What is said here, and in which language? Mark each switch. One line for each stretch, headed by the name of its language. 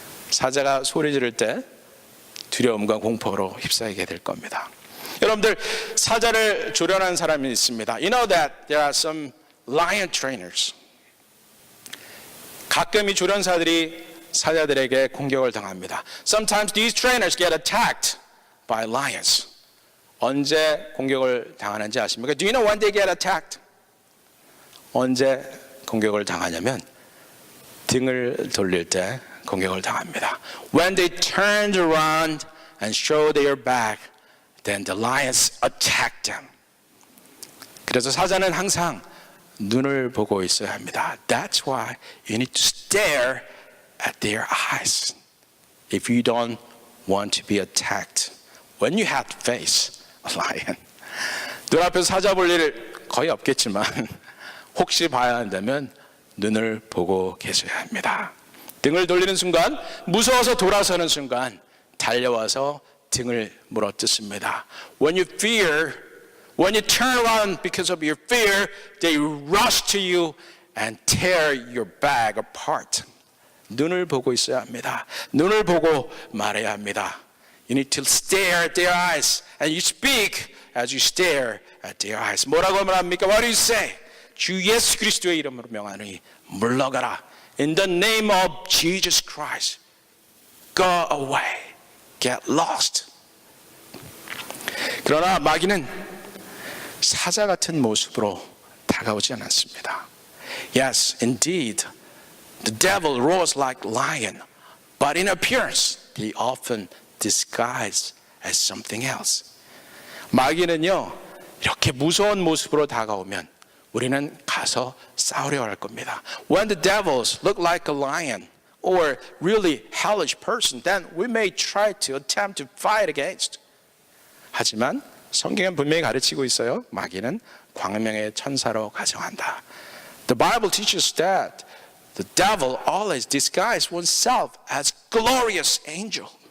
Korean: 사자가 소리 지를 때 두려움과 공포로 휩싸이게 될 겁니다. 여러분들 사자를 조련한 사람이 있습니다.
English: You know that there are some lion trainers.
Korean: 가끔 이 조련사들이 사자들에게 공격을 당합니다.
English: Sometimes these trainers get attacked by lions.
Korean: 언제 공격을 당하는지 아십니까?
English: Do you know when they get attacked?
Korean: 언제 공격을 당하냐면 등을 돌릴 때 공격을 당합니다.
English: When they turned around and showed their back, then the lions attacked them.
Korean: 그래서 사자는 항상 눈을 보고 있어야 합니다.
English: That's why you need to stare at their eyes if you don't want to be attacked. When you have to face a lion.
Korean: 눈앞에서 사자 볼 일 거의 없겠지만 혹시 봐야 한다면 눈을 보고 계셔야 합니다. 등을 돌리는 순간, 무서워서 돌아서는 순간 달려와서 등을 물어뜯습니다.
English: When you fear, when you turn around because of your fear, they rush to you and tear your back apart.
Korean: 눈을 보고 있어야 합니다. 눈을 보고 말해야 합니다.
English: You need to stare at their eyes and you speak as you stare at their eyes.
Korean: 뭐라고 말합니까?
English: What do you say?
Korean: 주 예수 그리스도의 이름으로 명하노니 물러가라.
English: In the name of Jesus Christ, go away, get lost.
Korean: 그러나 마귀는 사자 같은 모습으로 다가오지 않았습니다.
English: Yes, indeed, the devil roars like lion, but in appearance, he often disguised as something else.
Korean: 마귀는요, 이렇게 무서운 모습으로 다가오면 우리는 가서 싸우려 할 겁니다.
English: When the devils look like a lion or really hellish person, then we may try to attempt to fight against.
Korean: 하지만 성경은 분명히 가르치고 있어요. 마귀는 광명의 천사로 가정한다.
English: The Bible teaches that the devil always disguises oneself as glorious angel.